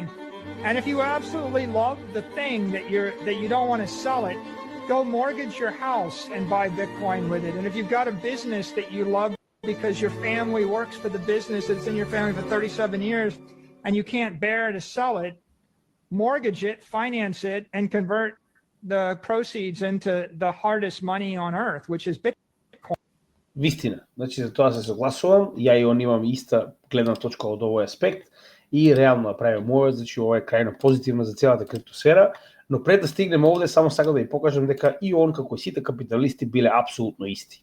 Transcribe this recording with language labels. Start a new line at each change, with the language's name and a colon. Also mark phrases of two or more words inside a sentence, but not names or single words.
English: And if you absolutely love the thing that you don't want to sell it, go mortgage your house and buy Bitcoin with it. And if you've got a business that you love because your family works for the business that's in your family for 37 years and you can't bear to sell it, mortgage it, finance it, and convert the proceeds into the hardest money on earth, which is Bitcoin.
Macedonian: Вистина, значи за тоа се согласувам, ја и он имам иста гледна точка од овој аспект и реално правим мојот, значи ова е крајно позитивно за целата криптосфера, но пред да стигнеме овде само сакам да ви покажам дека и он како и сите капиталисти биле апсолутно исти.